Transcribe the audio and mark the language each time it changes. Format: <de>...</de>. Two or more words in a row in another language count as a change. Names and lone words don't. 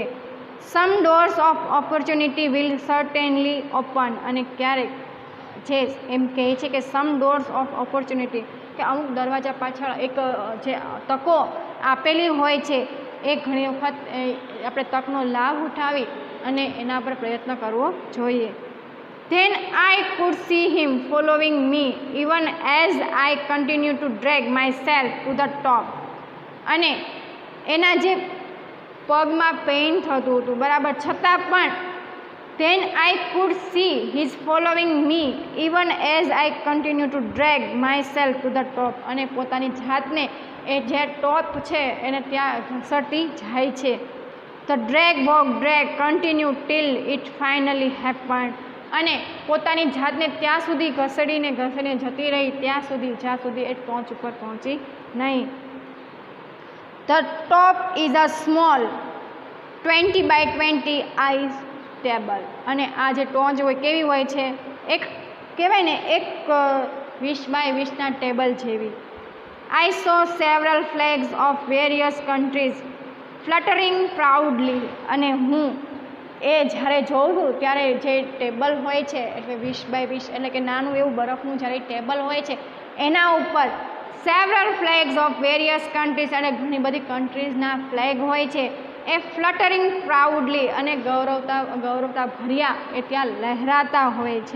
<en>Some doors of opportunity will certainly open.</en> <gu>અને ક્યારેક જે એમ કહે છે કે</gu> <en>some doors of opportunity,</en> <gu>કે અમુક દરવાજા પાછળ એક જે તકો આપેલી હોય છે એ ઘણી વખત આપણે તકનો લાભ ઉઠાવી અને એના પર પ્રયત્ન કરવો જોઈએ.</gu> <en>Then I could see him following me even as I continued to drag myself to the top.</en> <gu>અને એના જે પગમાં પેઇન થતું હતું બરાબર, છતાં પણ</gu> <en>then I could see his following me even as I continued to drag myself to the top.</en> <gu>અને પોતાની જાતને એ જે ટોપ છે એને ત્યાં ઘસડતી જાય છે.</gu> <en>The drag continue till it finally happened.</en> <gu>અને પોતાની જાતને ત્યાં સુધી ઘસડીને જતી રહી ત્યાં સુધી જ્યાં સુધી એ ટોચ ઉપર પહોંચી નહીં.</gu> <en>The top is a small 20 by 20 ice table.</en> <gu>અને આ જે ટોચ હોય કેવી હોય છે, એક કહેવાય ને એક 20 by 20ના ટેબલ જેવી.</gu> <en>I saw several flags of various countries fluttering proudly.</en> <gu>અને હું એ જ્યારે જોઉં છું ત્યારે જે ટેબલ હોય છે એટલે 20 by 20 એટલે કે નાનું એવું બરફનું જ્યારે ટેબલ હોય છે એના ઉપર</gu> <en>several flags of various countries</en> <gu>અને ઘણી બધી કન્ટ્રીઝના ફ્લેગ હોય છે એ</gu> <en>fluttering proudly</en> <gu>અને ગૌરવતા ભર્યા એ ત્યાં લહેરાતા હોય છે.</gu>